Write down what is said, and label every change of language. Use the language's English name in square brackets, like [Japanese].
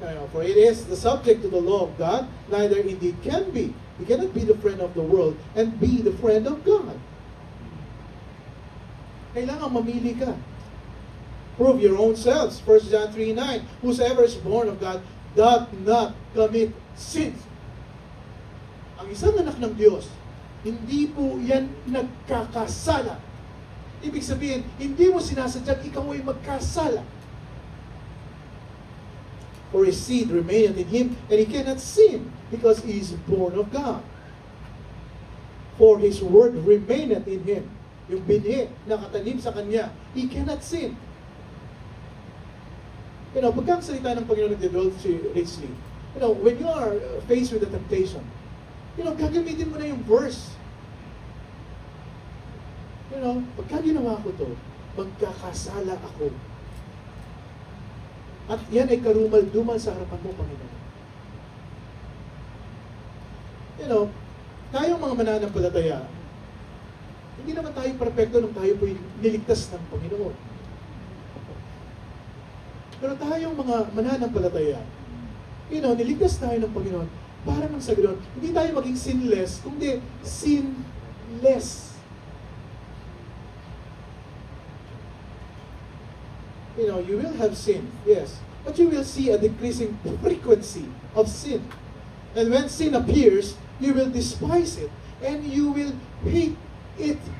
[English] For it is the subject to the law of God, neither indeed can be. You cannot be the friend of the world and be the friend of God. [Filipino] Kailangan mamili ka. [English] Prove your own selves. 1 John 3:9, whosoever is born of God doth not commit sin. [Filipino] Ang isang anak ng Diyos, hindi po yan nagkakasala. Ibig sabihin, hindi mo sinasadyang ikaw ay magkasala. [English] For his seed remaineth in him, and he cannot sin, because he is born of God. For his word remaineth in him. [Filipino] Yung binhi, nakatanim sa kanya, [English] he cannot sin. [Filipino] You know, pagka ang salita ng Panginoon nag-develop si Richly, you know, [English] when you are faced with a temptation, [Filipino] you know, gagamitin mo na yung verse. You know, pagka ginawa ko to, magkakasala ako. At yan ay karumal-dumal sa harapan mo, Panginoon. You know, tayong mga mananampalataya, hindi naman tayo perfecto nung tayo po'y niligtas ng Panginoon. Pero tayong mga mananampalataya, you know, niligtas tayo ng Panginoon para nang sa ganoon, hindi tayo maging sinless, kundi sinless. [English] You know, you will have sin, yes, but you will see a decreasing frequency of sin. And when sin appears, you will despise it, and you will hate it.